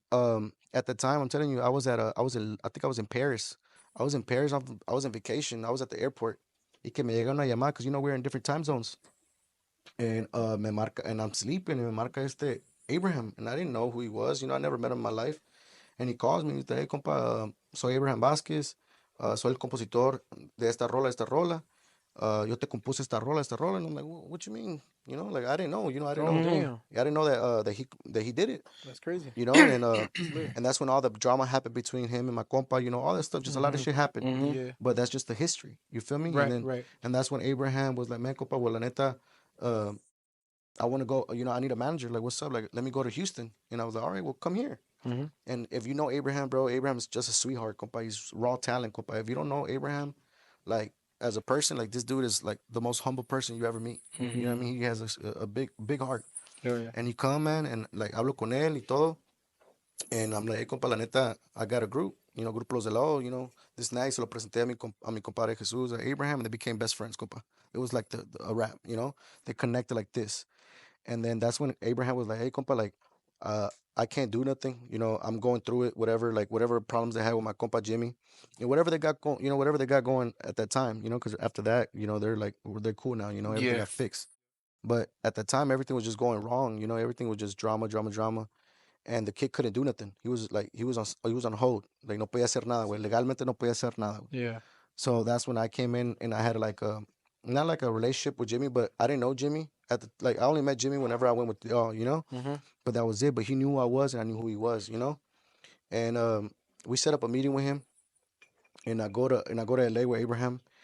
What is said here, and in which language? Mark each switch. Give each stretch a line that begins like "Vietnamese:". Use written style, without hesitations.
English: At the time, I'm telling you, I think I was in Paris. I was in Paris. I was in vacation. I was at the airport.
Spanish: Y que me llega una llamada
English: because we're in different time zones. And
Spanish: me marca,
English: and I'm sleeping, and me marca Abraham, and I didn't know who he was. I never met him in my life. And he calls me,
Spanish: y dice, hey, compa, soy Abraham Vázquez, soy el compositor de esta rola. Yo te compuse esta rola.
English: And I'm like, what you mean? Like I didn't know. I didn't Oh know. damn, I didn't know that he did it. that's crazy. And that's when all the drama happened between him and my compa. All that stuff. Just a lot of shit happened. Yeah, But that's just the history. You feel me? right, right. And that's when Abraham was like, man, compa, well, la neta, uh, I want to go. I need a manager. Like, what's up? Like, let me go to Houston. And I was like, all right, well, come here. And if you know Abraham, bro, Abraham's just a sweetheart, compa. He's raw talent, compa. If you don't know Abraham, like as a person, like this dude is like the most humble person you ever meet. You know what I mean? He has a big, big heart. Oh yeah. And he come, man, and like
Spanish: hablo con él y todo.
English: And I'm like, hey, compa, la neta, I got a group. Grupo Los de Lao, this night,
Spanish: se lo presenté a mi compadre
English: Jesus, Abraham, and they became best friends, compa. It was like a rap, They connected like this. And then that's when Abraham was like, hey, compa, like, I can't do nothing. I'm going through it, whatever, like, whatever problems they had with my compa Jimmy. And whatever they got going, whatever they got going at that time, because after that, they're like, they're cool now, everything Yeah. got fixed. But at the time, everything was just going wrong, everything was just drama, drama, drama. And the kid couldn't do nothing. He was like, he was on hold.
Spanish: Like, no podía hacer nada, güey. Legalmente no podía hacer nada, güey.
English: Yeah. So that's when I came in and I had like not like a relationship with Jimmy, but I didn't know Jimmy like I only met Jimmy whenever I went with But that was it. But he knew who I was and I knew who he was. And we set up a meeting with him, and I go to LA with Abraham.